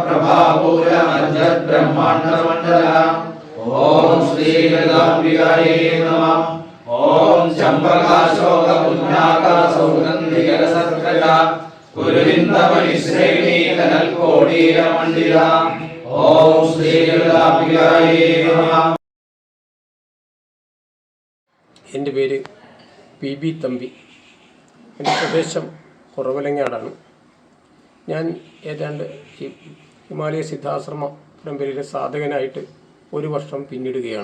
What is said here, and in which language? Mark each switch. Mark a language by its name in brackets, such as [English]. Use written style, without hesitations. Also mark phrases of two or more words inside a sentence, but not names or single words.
[Sanskrit] प्रभापूरमज्जद्ब्रह्माण्डमण्डला ओम श्री ललिताम्बिकायै नमः ओम चम्पकाशोकपुण्याका सौगन्धिकरसत्कटा कुरुविन्दमणिश्रेणी कनल्कोडीरमण्डिला ओम श्री ललिताम्बिकायै नमः. [Malayalam] എൻ്റെ പേര് പി തമ്പി. എൻ്റെ പ്രദേശം കുറവലങ്ങാടാണ്. ഞാൻ ഏതാണ്ട് ഹിമാലയ സിദ്ധാശ്രമ പരമ്പരയിലെ സാധകനായിട്ട് 1 വർഷം പിന്നിടുകയാണ്.